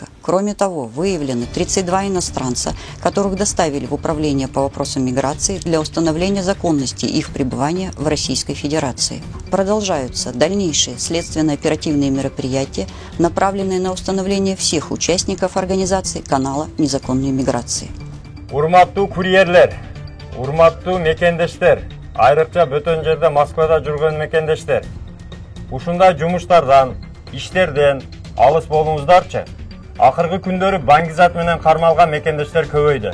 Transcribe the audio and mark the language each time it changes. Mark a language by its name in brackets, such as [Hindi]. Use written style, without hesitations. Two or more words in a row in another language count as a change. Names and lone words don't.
[Russian] Кроме того, выявлены 32 иностранца, которых доставили в Управление по вопросам миграции для установления законности их пребывания в Российской Федерации. Продолжаются дальнейшие следственно-оперативные мероприятия, направленные на установление всех участников организации канала незаконной миграции. [Kyrgyz] Урматтуу курьерлер, урматтуу мекендештер, айрыкча бөтөн жерде Москвада жүргөн мекендештер. Ушундай жумуштардан, иштерден алыс болуңуздарчы. Акыркы күндөрү баңгизат менен кармалган мекендештер көбөйдү.